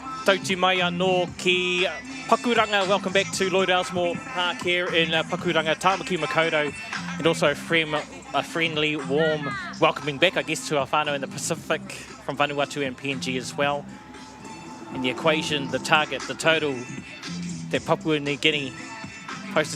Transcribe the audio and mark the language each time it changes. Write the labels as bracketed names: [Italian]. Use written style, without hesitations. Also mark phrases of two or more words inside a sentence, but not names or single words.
[Māori] Tauti mai anō ki Pakuranga. [English] Welcome back to Lloyd Ellsmore Park here in Pakuranga, Tāmaki Makaurau, and also a friendly, warm welcoming back, I guess, to our whānau in the Pacific from Vanuatu and PNG as well. And the equation, the target, the total that Papua New Guinea posted.